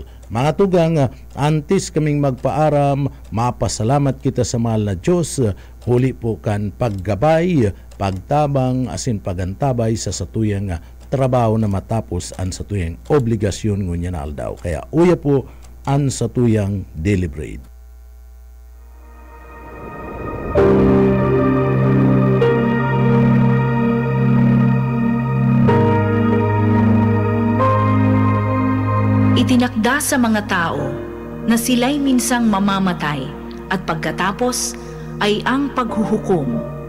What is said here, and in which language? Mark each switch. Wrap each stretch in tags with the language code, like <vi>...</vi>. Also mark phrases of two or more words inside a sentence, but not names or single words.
<bik>Mga tugang, antes kaming magpaaram, mapasalamat kita sa mahal na Diyos, huli po kan paggabay, pagtabang, asin pagantabay sa satuyang trabaho na matapos ang satuyang obligasyon ngunya na aldaw. Kaya uya po ang satuyang deliberate.</bik> <tl>Itinakda sa mga tao na sila'y minsang mamamatay at pagkatapos ay ang paghuhukom.</tl>